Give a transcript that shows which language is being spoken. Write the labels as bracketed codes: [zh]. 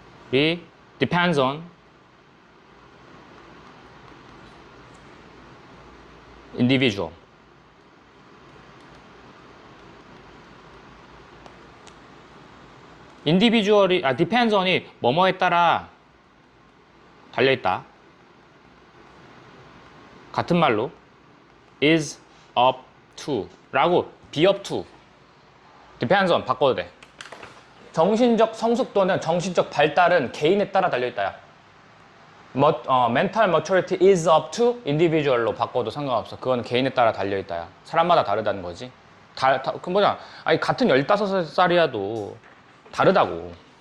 [ko] 이 [en] depends on individual. [ko] individual이 depends on이 뭐뭐에 따라 달려있다. 같은 말로 [en] is up to 라고 be up to depends on [ko] 바꿔도 돼. 정신적 성숙도는 정신적 발달은 개인에 따라 달려있다야. [en] mental maturity is up to individual로 [ko] 바꿔도 상관없어. 그건 개인에 따라 달려있다야. 사람마다 다르다는 거지. 그 뭐냐? 아니 같은 15살이라도 다르다고.